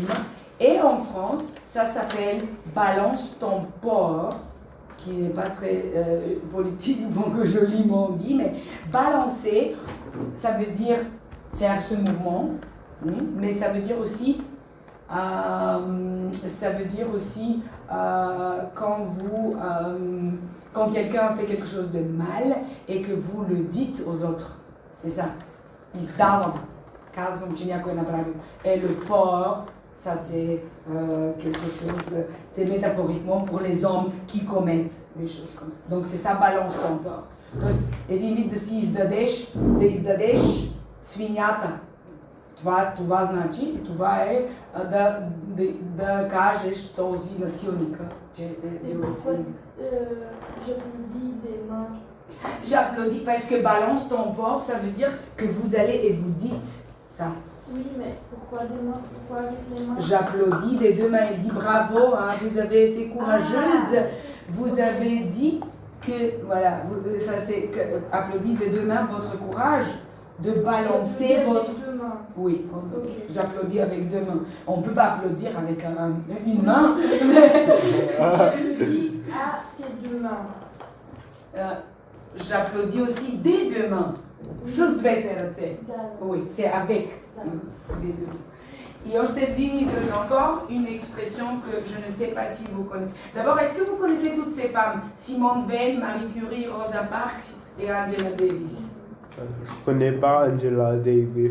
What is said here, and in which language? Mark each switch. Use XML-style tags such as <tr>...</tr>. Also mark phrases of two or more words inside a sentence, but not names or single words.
<fr>Et en France, ça s'appelle « Balance ton porc », qui n'est pas très politiquement joliment dit, mais balancer, ça veut dire faire ce mouvement, mais ça veut dire aussi quand quelqu'un fait quelque chose de mal et que vous le dites aux autres, c'est ça. Et le porc, ça c'est quelque chose, c'est métaphoriquement pour les hommes qui commettent des choses comme ça. Donc c'est ça, balance ton porc.</fr> <bg>То есть един вид да си издадеш свинята. Това значи, това е да кажеш този насилника, че е бил насилник.</bg> <fr>J'applaudis des mains. J'applaudis parce que balance ton porc, ça veut dire que vous allez et vous dites ça. Oui, mais pourquoi des mains? Pourquoi avec les mains? J'applaudis des deux mains. Il dit bravo, hein, vous avez été courageuse. Vous avez dit que, voilà, ça c'est applaudis des deux mains votre courage de balancer votre. Deux mains. Oui, Ok. j'applaudis avec deux mains. On ne peut pas applaudir avec une main. J'applaudis à tes deux mains. J'applaudis aussi des deux mains.</fr> <bg>С двете ръце.</bg> <fr>D'accord. Oui, c'est avec les deux. Et aujourd'hui, c'est encore une expression que je ne sais pas si vous connaissez. D'abord, est-ce que vous connaissez toutes ces femmes? Simone Veil, Marie Curie, Rosa Parks et Angela Davis. Je connais pas Angela Davis.</fr>